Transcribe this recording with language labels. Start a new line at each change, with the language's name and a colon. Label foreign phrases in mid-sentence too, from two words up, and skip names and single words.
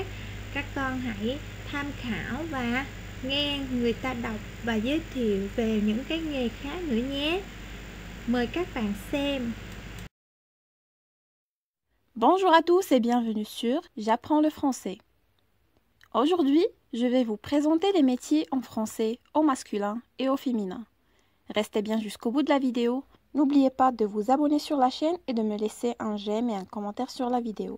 Vietnamese: Các con hãy tham khảo và nghe người ta đọc và giới thiệu về những cái nghề khác nữa nhé. Mời các bạn xem.
French: Bonjour à tous et bienvenue sur J'apprends le français. Aujourd'hui, je vais vous présenter les métiers en français au masculin et au féminin. Restez bien jusqu'au bout de la vidéo. N'oubliez pas de vous abonner sur la chaîne et de me laisser un j'aime et un commentaire sur la vidéo.